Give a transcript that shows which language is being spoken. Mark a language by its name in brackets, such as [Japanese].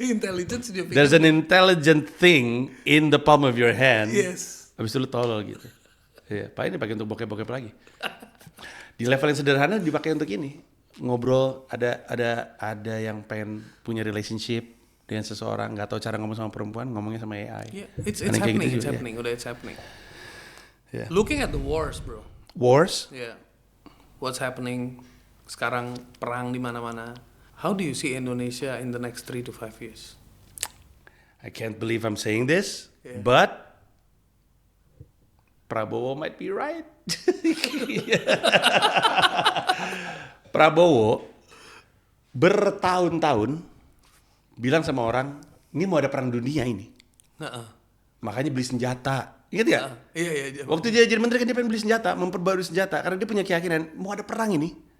[English] Intelligence in your fingertip. There's an intelligent thing in the palm of your hand. Yes. [Indonesian] Habis itu lu tolol gitu. Iya, Pak ini pakai untuk bokep-bokep lagi. Di level yang sederhana dipakai untuk ini. Ngobrol, ada yang pengen punya relationship dengan seseorang, nggak tahu cara ngomong sama perempuan, ngomongnya sama AI. [English] Yeah, it's happening, gitu it's [Indonesian] juga, [English] happening, [Indonesian] udah [English] it's happening. Yeah. Looking at the wars, bro. Wars? Yeah. What's happening [Indonesian] sekarang, perang di mana-mana. [English] How do you see Indonesia in the next 3 to 5 years? I can't believe I'm saying this, but Prabowo might be right. [Indonesian] Prabowo bertahun-tahun bilang sama orang, ini mau ada perang dunia ini. Makanya beli senjata. Ingat ya? Iya. Waktu dia jadi menteri kan dia pengen beli senjata, memperbarui senjata. Karena dia punya keyakinan, mau ada perang ini.